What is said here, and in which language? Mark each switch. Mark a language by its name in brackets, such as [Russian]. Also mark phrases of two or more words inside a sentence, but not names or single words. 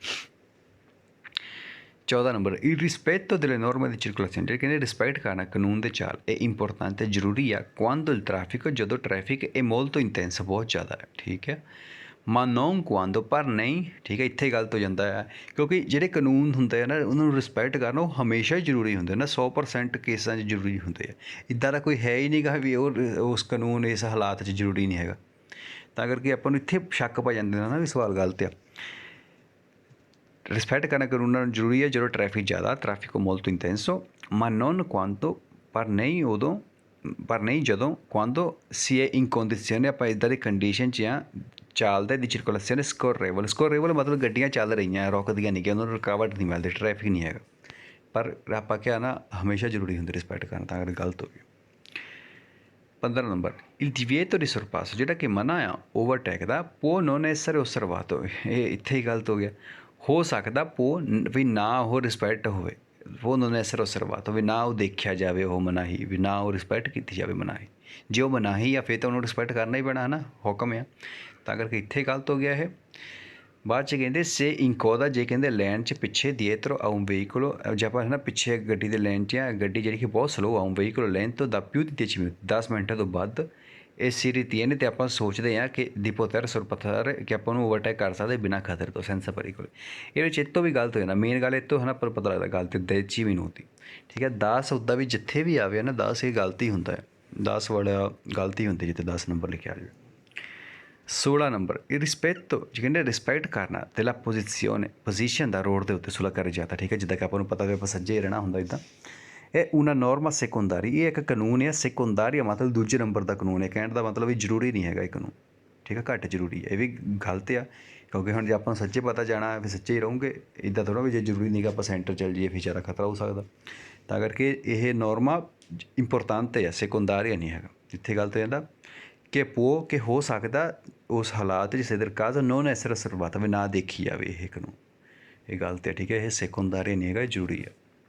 [Punjabi] 14 ਨੰਬਰ [Italian] il rispetto delle norme di circolazione [Punjabi] ਜਿਹੜੇ ਕਹਿੰਦੇ ਰਿਸਪੈਕਟ ਕਰਨਾ ਕਾਨੂੰਨ ਦੇ ਚਾਲ ਇਹ ਇੰਪੋਰਟੈਂਟ ਹੈ ਜ਼ਰੂਰੀ ਆ [Italian] quando il traffico [Punjabi] ਜਦੋਂ ਟ੍ਰੈਫਿਕ ਇਹ [Italian] molto intenso [Punjabi] ਬਹੁਤ ਜ਼ਿਆਦਾ ਹੈ ਠੀਕ ਹੈ [Italian] ma non quando [Punjabi] ਪਰ ਨਹੀਂ ਠੀਕ ਹੈ ਇੱਥੇ ਗਲਤ ਹੋ ਜਾਂਦਾ ਹੈ ਕਿਉਂਕਿ ਜਿਹੜੇ ਕਾਨੂੰਨ ਹੁੰਦੇ ਆ ਨਾ ਉਹਨਾਂ ਨੂੰ ਰਿਸਪੈਕਟ ਕਰਨਾ ਉਹ ਹਮੇਸ਼ਾ ਹੀ ਜ਼ਰੂਰੀ ਹੁੰਦੇ ਨਾ 100% ਕੇਸਾਂ 'ਚ ਜ਼ਰੂਰੀ ਹੁੰਦੇ ਆ ਇੱਦਾਂ ਦਾ ਕੋਈ ਹੈ ਹੀ ਨਹੀਂ ਗਾ ਵੀ ਉਸ ਕਾਨੂੰਨ ਇਸ ਹਾਲਾਤ 'ਚ ਜ਼ਰੂਰੀ ਨਹੀਂ ਹੈਗਾ ਤਾਂ ਕਰਕੇ ਆਪਾਂ ਨੂੰ ਇੱਥੇ ਸ਼ੱਕ ਪੈ ਜਾਂਦੇ ਨੇ ਨਾ ਵੀ ਸਵਾਲ ਗਲਤ ਆ ਰਿਸਪੈਕਟ ਕਰਨਾ ਕਾਨੂੰਨਾਂ ਨੂੰ ਜ਼ਰੂਰੀ ਹੈ ਜਦੋਂ ਟ੍ਰੈਫਿਕ ਜ਼ਿਆਦਾ ਟ੍ਰੈਫਿਕ [Italian] molto intenso ma non quando [Punjabi] ਪਰ ਨਹੀਂ ਜਦੋਂ [Italian] quando si è in condizione [Punjabi] ਆਪਾਂ ਇੱਦਾਂ ਦੀ ਕੰਡੀਸ਼ਨ 'ਚ ਆ ਚੱਲਦੇ ਦੀ [Italian] circolazione scorrevole [Punjabi] ਮਤਲਬ ਗੱਡੀਆਂ ਚੱਲ ਰਹੀਆਂ ਰੁਕਦੀਆਂ ਨਹੀਂ ਕਿ ਉਹਨਾਂ ਨੂੰ ਰੁਕਾਵਟ ਨਹੀਂ ਮਿਲਦੀ ਟ੍ਰੈਫਿਕ ਨਹੀਂ ਹੈਗਾ ਪਰ ਆਪਾਂ ਕਿਹਾ ਨਾ ਹਮੇਸ਼ਾ ਜ਼ਰੂਰੀ ਹੁੰਦੀ ਰਿਸਪੈਕਟ ਕਰਨਾ ਤਾਂ ਅਗਰ ਗਲਤ ਹੋ ਗਈ 15 ਨੰਬਰ [Italian] il divieto di sorpasso [Punjabi] ਜਿਹੜਾ ਕਿ ਮਨਾ ਆ ਓਵਰਟੇਕ ਦਾ [Italian] può non essere osservato [Punjabi] ਇਹ ਇੱਥੇ ਹੀ ਗਲਤ ਹੋ ਗਿਆ ਹੋ ਸਕਦਾ ਵੀ ਨਾ ਉਹ ਰਿਸਪੈਕਟ ਹੋਵੇ ਉਹ [Italian] non essere osservato [Punjabi] ਵੀ ਨਾ ਉਹ ਦੇਖਿਆ ਜਾਵੇ ਉਹ ਮਨਾਹੀ ਵੀ ਨਾ ਉਹ ਰਿਸਪੈਕਟ ਕੀਤੀ ਜਾਵੇ ਮਨਾਹੀ ਜੇ ਉਹ ਮਨਾਹੀ ਆ ਫਿਰ ਤਾਂ ਉਹਨੂੰ ਰਿਸਪੈਕਟ ਕਰਨਾ ਹੀ ਪੈਣਾ ਹੈ ਨਾ ਹੁਕਮ ਆ ਤਾਂ ਕਰਕੇ ਇੱਥੇ ਗਲਤ ਹੋ ਗਿਆ ਇਹ ਬਾਅਦ 'ਚ ਕਹਿੰਦੇ [Italian] se in coda [Punjabi] ਜੇ ਕਹਿੰਦੇ ਲੈਨ 'ਚ ਪਿੱਛੇ [Italian] dietro a un veicolo [Punjabi] ਜੇ ਆਪਾਂ ਹੈ ਨਾ ਪਿੱਛੇ ਗੱਡੀ ਦੇ ਲੈਨ 'ਚ ਆ ਗੱਡੀ ਜਿਹੜੀ ਕਿ ਬਹੁਤ ਸਲੋ ਆ [Italian] un veicolo lento da più di 10 minuti [Punjabi] 10 ਮਿੰਟਾਂ ਤੋਂ ਵੱਧ ਇਹ [Italian] si ritiene [Punjabi] ਤੇ ਆਪਾਂ ਸੋਚਦੇ ਹਾਂ ਕਿ [Italian] di poter sorpassare [Punjabi] ਕਿ ਆਪਾਂ ਨੂੰ ਓਵਰਟੇਕ ਕਰ ਸਕਦੇ ਬਿਨਾਂ ਖਤਰੇ ਤੋਂ [Italian] senza pericolo [Punjabi] ਇਹ ਵਿੱਚ ਇਹ ਤੋਂ ਵੀ ਗਲਤ ਹੋ ਜਾਂਦਾ ਮੇਨ ਗੱਲ ਇਹ ਤੋਂ ਹੈ ਨਾ ਪਰ ਪਤਾ ਲੱਗਦਾ ਗਲਤੀ 10 minuti ਠੀਕ ਹੈ 10 ਉੱਦਾਂ ਵੀ ਜਿੱਥੇ ਵੀ ਆਵੇ ਨਾ 10 ਇਹ ਗਲਤੀ ਹੁੰਦਾ ਹੈ 10 ਵਾਲਾ ਗਲਤੀ ਹੁੰਦੀ ਜਿੱਥੇ 10 ਨੰਬਰ ਲਿਖਿਆ ਜਾਵੇ 16 ਨੰਬਰ ਇਹ ਰਿਸਪੈਕਟ ਕਹਿੰਦੇ ਰਿਸਪੈਕਟ ਕਰਨਾ [Italian] della posizione [Punjabi] ਪੋਜੀਸ਼ਨ ਦਾ ਰੋਡ ਦੇ ਉੱਤੇ ਸੁਲਾ ਕਰੀ ਜਾਂਦਾ ਠੀਕ ਹੈ ਜਿੱਦਾਂ ਕਿ ਆਪਾਂ ਨੂੰ ਪਤਾ ਵੀ ਆਪਾਂ ਸੱਜੇ ਰਹਿਣਾ ਹੁੰਦਾ ਇੱਦਾਂ ਇਹ [Italian] una norma secondaria [Punjabi] ਇਹ ਇੱਕ ਕਾਨੂੰਨ ਹੈ ਸੈਕੰਡਾਰੀਆ ਮਤਲਬ ਦੂਜੇ ਨੰਬਰ ਦਾ ਕਾਨੂੰਨ ਹੈ ਕਹਿਣ ਦਾ ਮਤਲਬ ਵੀ ਜ਼ਰੂਰੀ ਨਹੀਂ ਹੈਗਾ ਇਹ ਕਾਨੂੰਨ ਠੀਕ ਹੈ ਘੱਟ ਜ਼ਰੂਰੀ ਹੈ ਇਹ ਵੀ ਗਲਤ ਆ ਕਿਉਂਕਿ ਹੁਣ ਜੇ ਆਪਾਂ ਨੂੰ ਸੱਚੇ ਪਤਾ ਜਾਣਾ ਫਿਰ ਸੱਚੇ ਹੀ ਰਹੋਗੇ ਇੱਦਾਂ ਥੋੜ੍ਹਾ ਵੀ ਜੇ ਜ਼ਰੂਰੀ ਨਹੀਂ ਗਾ ਆਪਾਂ ਸੈਂਟਰ ਚੱਲ ਜਾਈਏ ਫਿਰ ਜ਼ਿਆਦਾ ਖਤਰਾ ਹੋ ਸਕਦਾ ਤਾਂ ਕਰਕੇ ਇਹ ਨੋਰਮਾ ਇੰਪੋਰਟੈਂਟ ਹੈ ਸੈਕੰਡਾਰੀਆ ਨਹੀਂ ਹੈਗਾ ਇੱਥੇ ਗਲਤ ਹੋ ਜਾਂਦਾ ਕਿ ਕਿ ਹੋ ਸਕਦਾ ਉਸ ਹਾਲਾਤ ਜਿਸ ਇਧਰ ਕਾਜ਼ ਨੋਨ ਐਸਰ ਸਰਵਾਤ ਵੀ ਨਾ ਦੇਖੀ ਜਾਵੇ ਇਹ ਕਾਨੂੰਨ ਇਹ ਗਲਤ ਹੈ ਠੀਕ ਹੈ ਇਹ ਸੈਕੰਡਾਰੀ ਨਹੀਂ ਹੈਗਾ ਜ਼ਰੂਰੀ ਹੈ